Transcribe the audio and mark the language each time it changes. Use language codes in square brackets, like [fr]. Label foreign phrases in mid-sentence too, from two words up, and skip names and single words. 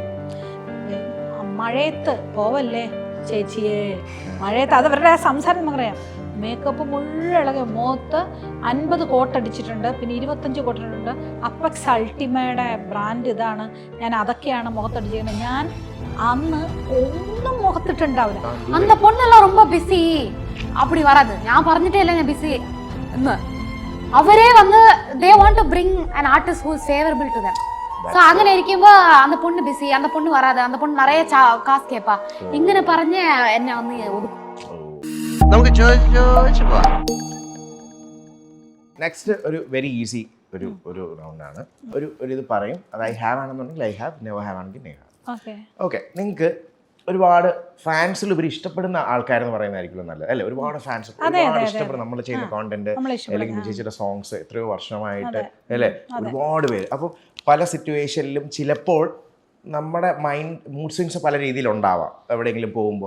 [ml] മഴയത്ത് പോവല്ലേ ചേച്ചിയെ, മഴയത്ത്. അതവരുടെ സംസാരം നമുക്കറിയാം. മേക്കപ്പ് മുഴുവൻ ഇളകി, മുഖത്ത് 50 കോട്ടടിച്ചിട്ടുണ്ട്, പിന്നെ 25 കോട്ടിട്ടുണ്ട്. അപ്പക്സ് അൾട്ടിമയുടെ ബ്രാൻഡ് ഇതാണ്, ഞാൻ അതൊക്കെയാണ് മുഖത്തടിച്ചിരിക്കുന്നത്. ഞാൻ അന്ന് ഒന്നും മുഖത്തിട്ടുണ്ടാവില്ല. [ta] அந்த பொண்ணெல்லாம் ரொம்ப பிஸி அப்படி வராது. [ml] ഞാൻ പറഞ്ഞിട്ടേ അല്ല ഞാൻ ബിസി എന്ന്. അവരെ വന്ന് [en] they want to bring an artist who is favorable to them. [ml] സോ അങ്ങനെ ഇരിക്കുമ്പോ [ta] அந்த பொண்ணு பிஸி, அந்த பொண்ணு வராது, அந்த பொண்ணு நிறைய காசு கேப்பா [ml] ഇങ്ങനെ പറഞ്ഞ് എന്നെ ഒന്ന് ഒതുക്കും. നമുക്ക് നെക്സ്റ്റ് ഒരു [en] very easy [ml] ഒരു റൗണ്ടാണ്. ഒരു ഇത് പറയും, അത് [en] I have [ml] ആണെന്നുണ്ടെങ്കിൽ [en] I have, never have [ml] ആണെങ്കിൽ നെവർ. ഓക്കെ, നിങ്ങൾക്ക് ഒരുപാട് ഫാൻസിൽ ഉപരി ഇഷ്ടപ്പെടുന്ന ആൾക്കാരെന്ന് പറയുന്നതായിരിക്കും നല്ലത് അല്ലേ? ഒരുപാട് ഫാൻസ് ഒരുപാട് ഇഷ്ടപ്പെടുന്ന നമ്മൾ ചെയ്യുന്ന കോണ്ടന്റ് അല്ലെങ്കിൽ ചേച്ചിയുടെ സോങ്സ് എത്രയോ വർഷമായിട്ട് അല്ലേ, ഒരുപാട് പേര്. അപ്പോൾ പല സിറ്റുവേഷനിലും ചിലപ്പോൾ നമ്മുടെ [en] mood swings [ml] പല രീതിയിലുണ്ടാവാം എവിടെയെങ്കിലും പോകുമ്പോൾ.